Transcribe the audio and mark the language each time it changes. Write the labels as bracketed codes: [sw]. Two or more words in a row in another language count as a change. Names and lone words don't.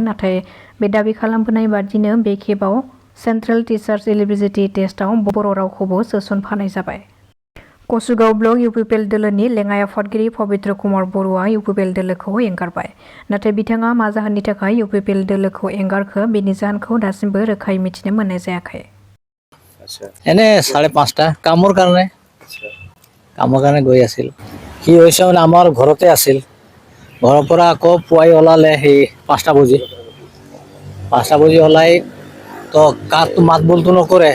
[brx] नाथाय बे दाबि खालामबोनाय बादिनो बे खेबाव सेन्ट्रेल टिचार्स इलिजिबिलिटि टेस्टआव बर' रावखौबो सोसनफानाय जाबाय। कसुगाव ब्लक इउपिपिएल दोलोनि लेङाइ आफादगिरि पबित्र कुमार बर'आ इउपिपिएल दोलोखौ एंगारबाय। नाथाय बिथाङा मा जाहोननि थाखाय इउपिपिएल दोलोखौ एंगारखो बेनि जाहोनखौ दासिमबो रोखायै मिथिनो मोननाय जायाखै। [as] এনে 5:30 কামৰ কাৰণে গৈ আছিল। কি হৈছে মানে আমাৰ ঘৰতে আছিল। ঘৰৰ পৰা আকৌ পুৱাই ওলালে সেই 5টা বজি ওলাই তো কাকটো মাত বোলটো নকৰে।